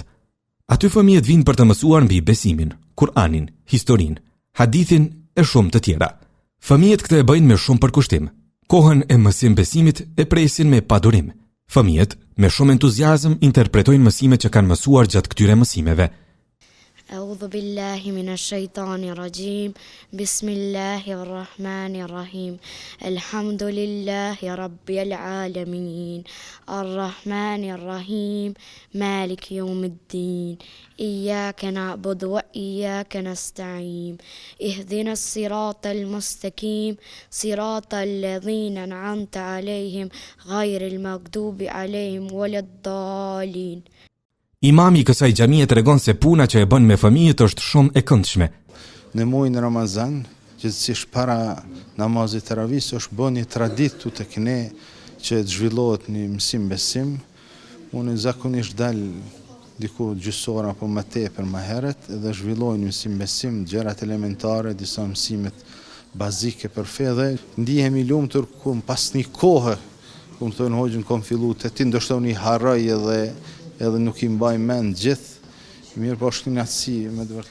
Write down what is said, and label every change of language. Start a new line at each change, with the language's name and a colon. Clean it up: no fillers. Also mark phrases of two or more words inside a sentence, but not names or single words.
Albanian: Aty fëmijët vinë për të mësuar mbi besimin, Kur'anin, historinë, hadithin e shumë të tjera. Fëmijët këtë e bëjnë me shumë përkushtim. Kohën e mësim besimit e presin me padurim. Fëmijët me shumë entuziazëm interpretojnë mësimet që kanë mësuar gjatë këtyre mësimeve.
Arabic: أعوذ بالله من الشيطان الرجيم بسم الله الرحمن الرحيم الحمد لله رب العالمين الرحمن الرحيم مالك يوم الدين إياك نعبد وإياك نستعين اهدنا الصراط المستقيم صراط الذين أنعمت عليهم غير المغضوب عليهم ولا الضالين.
Albanian: Imami i kësaj xhamie tregon se puna që e bën me fëmijët është shumë e këndshme. Në muajin Ramazan, gjithsesi para namazit taravis, është bën një traditë tek ne që të zhvillohet një mësim besim. Unë zakonisht dal diku gjysora apo më tepër më herët dhe zhvilloj një mësim besim, gjërat elementare, disa mësimet bazike për fe dhe ndihem i lumtur ku pas një kohë, ku më thonë hoxhën kom fillu të ti ndoshta unë i harroj edhe edhe nuk i mbaj mend gjithë, mirë po është knatësi me të vërtetë.